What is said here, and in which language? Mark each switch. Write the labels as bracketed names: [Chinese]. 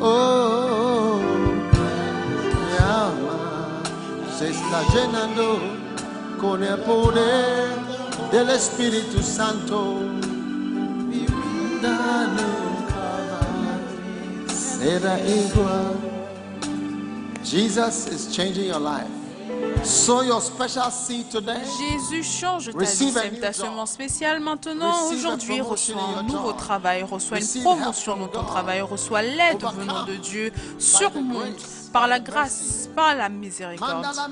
[Spanish] Oh, mi alma se está llenando con el poder del Espíritu Santo. Mi vida nunca más será igual. [English] Jesus is changing your life. Sow your special seed today. [French] Jésus change ta vie, sème ta semence spéciale maintenant. Aujourd'hui, reçois un nouveau travail, reçois une promotion dans ton travail, reçois l'aide venant de Dieu, surmonte par la grâce, par la miséricorde.